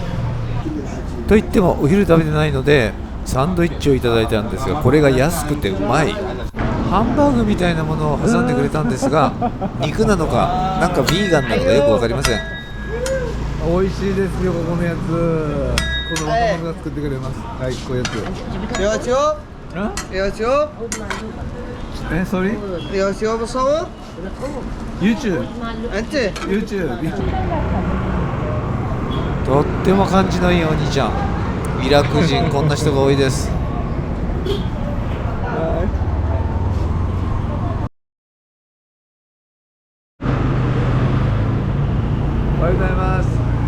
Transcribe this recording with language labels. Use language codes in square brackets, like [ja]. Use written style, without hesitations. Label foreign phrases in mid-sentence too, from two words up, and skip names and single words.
[ja] といってもお昼食べてないのでサンドイッチをいただいたんですが、これが安くてうまい。ハンバーグみたいなものを挟んでくれたんですが、肉なのかなんかビーガンなのかよく分かりません。美味しいですよ、ここのやつ。この若者が作ってくれます。はい、こういうやつ。 [ar] يا شوف [en] sorry? [ar] يا شوف بصور YouTube? انت YouTube? [ja] とっても感じのいいお兄ちゃん。イラク人こんな人が多いです。おはようございます。